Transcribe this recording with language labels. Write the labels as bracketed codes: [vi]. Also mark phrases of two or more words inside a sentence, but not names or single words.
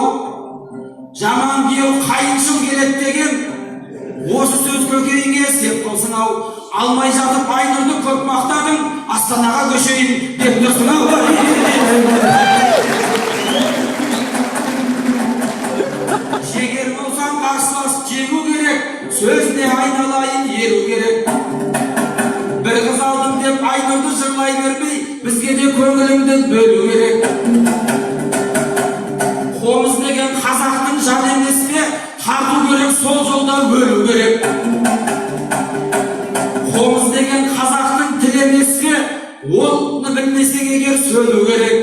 [kk] Жаман күйеу қайыншыл келеді деген, осы сөз көкейіңе сеп болсын ау. Алмай жатып Айнұрды көп мақтадың, Астанаға көшейін деп тұрсың ау. Жегер болсаң қарсылас жегу керек, сөзіне айналайын еру керек. [tr] Bir kız aldım [kk] деп айнұрды жырлай бермей, бізге де көңіліңді бөлу керек. Қомыз деген қазақтың жан емес пе, тарту керек, сол жолда өлу керек. Қомыз деген қазақтың тілі емес пе, оны білмесең егер сөйлеу керек.